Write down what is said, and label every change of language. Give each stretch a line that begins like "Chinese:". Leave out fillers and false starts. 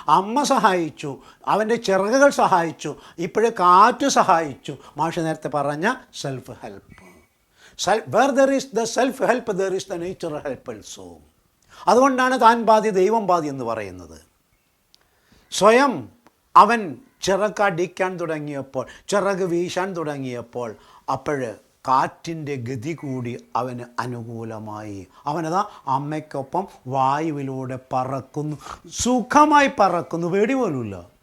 Malayalam: അമ്മ സഹായിച്ചു, അവൻ്റെ ചിറകുകൾ സഹായിച്ചു, ഇപ്പോഴും കാറ്റ് സഹായിച്ചു. മാഷ് നേരത്തെ പറഞ്ഞ self help.
English: Where there is the self help, there is the natural help also.
Malayalam: അതുകൊണ്ടാണ് താൻ പാതി ദൈവം പാതി എന്ന് പറയുന്നത്. സ്വയം അവൻ ചിറകടിക്കാൻ തുടങ്ങിയപ്പോൾ, ചിറക് വീശാൻ തുടങ്ങിയപ്പോൾ, അപ്പോഴ് കാറ്റിൻ്റെ ഗതി കൂടി അവന് അനുകൂലമായി. അവനതാ അമ്മയ്ക്കൊപ്പം വായുവിലൂടെ പറക്കുന്നു, സുഖമായി പറക്കുന്നു, പേടി പോലുമില്ല.